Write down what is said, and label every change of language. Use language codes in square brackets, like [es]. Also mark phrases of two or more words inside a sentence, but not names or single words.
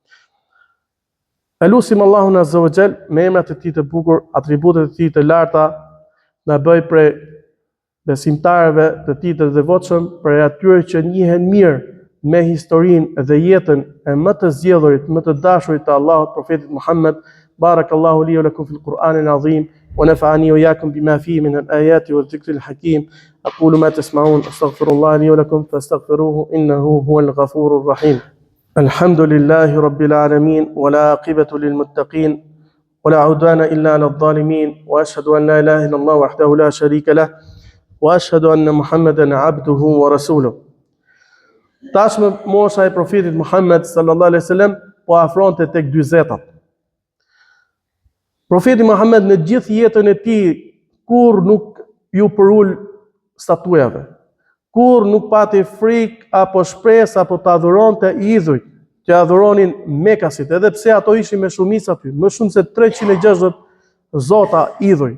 [sq] Elusim Allahun [ar] عز وجل [sq] me emrat e Tij të bukur, atributet e Tij të larta, na bëj prej besimtarëve të Tij të devotshëm, prej atyre që njihen mirë me historinë dhe jetën e më të zgjedhurit, më të dashurit të Allahut, profetit Muhammed. [ar] بارك الله لي ولكم في القرآن العظيم، ونفعني وإياكم بما فيه من الآيات والذكر الحكيم. أقول ما تسمعون، أستغفر الله لي ولكم فاستغفروه إنه هو الغفور الرحيم. الحمد لله رب العالمين، ولا عاقبة للمتقين، ولا عدوان إلا على الظالمين، وأشهد أن لا إله إلا الله وحده لا شريك له، وأشهد أن محمدا عبده ورسوله. [sq] Tashmë mosha e profetit Muhammed [ar] صلى الله عليه وسلم [sq] po afronte tek 40. Profeti Muhammed në gjithë jetën e tij kur nuk ju përul statujave, kur nuk pati frikë apo shpresë apo të adhuronte idhujt që adhuronin Mekasit, edhe pse ato ishin me shumicë aty, më shumë se 360 zota idhuj.